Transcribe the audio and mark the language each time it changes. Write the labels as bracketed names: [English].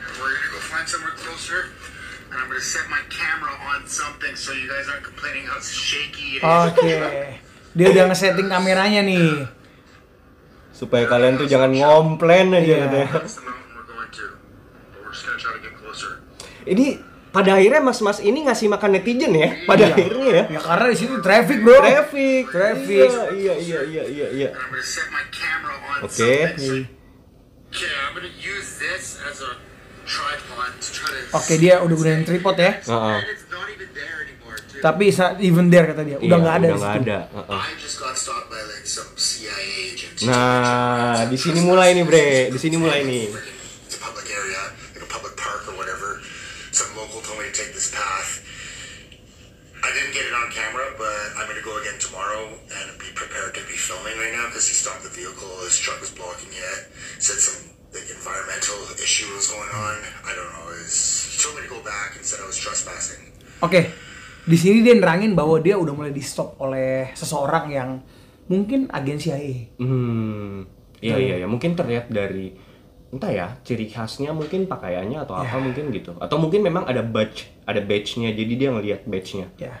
[English] We're gonna go find somewhere closer. And I'm gonna set my camera on something so you guys aren't complaining how shaky it is. [Indonesian] Oke. Dia udah ngesetting kameranya nih. Supaya kalian tuh jangan ngomplain aja Iya. katanya. [English] That's the mountain we're going to. But we're just gonna try to get closer. [Indonesian] Ini pada akhirnya mas-mas ini ngasih makan netizen ya. Pada akhirnya ya. Ya karena di situ traffic, Bro. [English] Traffic. Traffic. [Indonesian] Iya. [English] And I'm gonna set my camera on [Indonesian] Oke. [English] something. Okay, I'm gonna use this as a tripod to try to. [Indonesian] Oke, dia udah gunain tripod ya. Heeh. [English] And it's not even there anymore, dude. [Indonesian] Tapi [English] it's not even there [Indonesian] kata dia. Udah nggak ada Udah di nggak situ. ada. Heeh. [English] I just got stopped by like some CIA agent. [Indonesian] Nah, di sini mulai nih, Bre. Di sini mulai nih. [English] It's a public area, like a public park or whatever. Some local told me to take this path. I didn't get it on camera, but I'm gonna go again tomorrow and be prepared to be filming right now because he stopped the vehicle. His truck was blocking it. Said some like environmental issue was going on. I don't know. He told me to go back and said I was trespassing. [Indonesian] Oke, di sini dia nerangin bahwa dia udah mulai di stop oleh seseorang yang mungkin agen CIA. Iya, mungkin terlihat dari entah ya, ciri khasnya mungkin pakaiannya atau apa mungkin gitu. Atau mungkin memang ada badge-nya, jadi dia ngelihat badge-nya.